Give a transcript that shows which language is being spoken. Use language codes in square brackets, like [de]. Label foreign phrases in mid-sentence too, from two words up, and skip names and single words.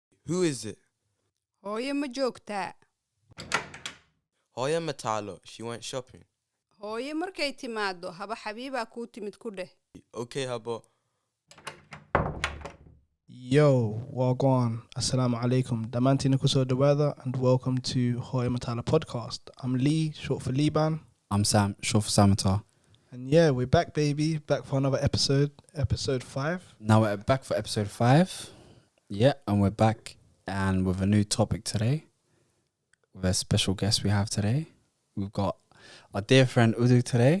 [en] Who is it? [so] Hooyo ma joogtaa? Hooyo Mataalo. [en] She went shopping. [so] Hooyo markay timaado haba xabiibaa kuu timid ku dheh. Okay, habo. [en] Yo, wagwan. [ar] السلام عليكم. [so] Damantina kuso dawada [en] and welcome to Hooyo Mataalo Podcast. I'm Lee, short for Liban. I'm Sam, short for Samatar. And yeah, we're back, baby. Back for another episode 5. Now we're back for episode 5. Yeah, and we're back and with a new topic today. With a special guest we have today. We've got our dear friend Udu today.